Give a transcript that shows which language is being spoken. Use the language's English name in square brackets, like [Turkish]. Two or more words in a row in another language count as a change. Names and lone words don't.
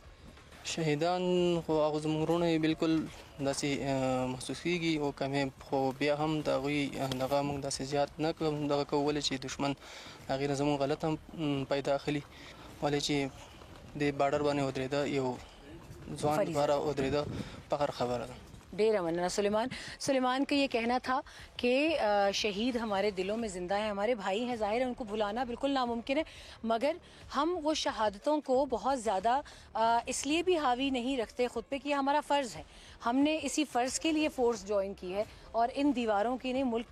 [Pashto] شهیدان خو هغه زموږ وروڼه بالکل داسې محسوس کېږي او کمې خو بیا هم د هغوی دغه موږ داسې زیات نه دغه کوو ولې چې دښمن هغې نه زموږ غلط هم پیدا اخلي ولې چې د باډر باندې ودرېده یو ځوان لپاره ودرېده فخر خبره ده [Urdu] ڈیرا مننا سلیمان کا یہ کہنا تھا کہ شہید ہمارے دلوں میں زندہ ہیں ہمارے بھائی ہیں ظاہر ہے ان کو بھلانا بالکل ناممکن ہے مگر ہم وہ شہادتوں کو بہت زیادہ اس لیے بھی حاوی نہیں رکھتے خود پہ کہ یہ ہمارا فرض ہے ہم نے اسی فرض کے لیے [English] force join [Urdu] کی ہے اور ان دیواروں کی نہیں ملک